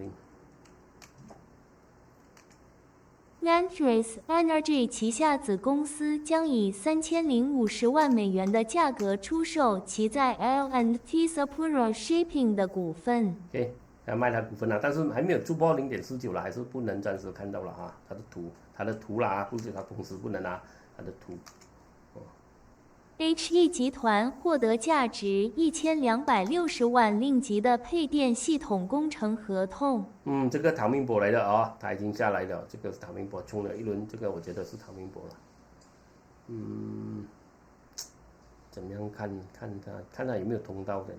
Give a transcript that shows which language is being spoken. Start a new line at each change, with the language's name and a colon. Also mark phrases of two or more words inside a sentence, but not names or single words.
Chinese: Holdings。Mantrace Energy 旗下子公司將以3050萬美元的價格出售其在 L&T Sapura Shipping 的股份。 Okay. 要賣它股份了，但是還沒有突破0.49了，還是不能暫時看到了啊。它的圖啦，不是它公司不能拿它的圖。 HE 集團獲得價值1260萬令吉的配電系統工程合同。這個陶明博來的哦，他已經下來了，這個是陶明博衝了一輪，這個我覺得是陶明博了。怎麼樣看他有沒有通道的？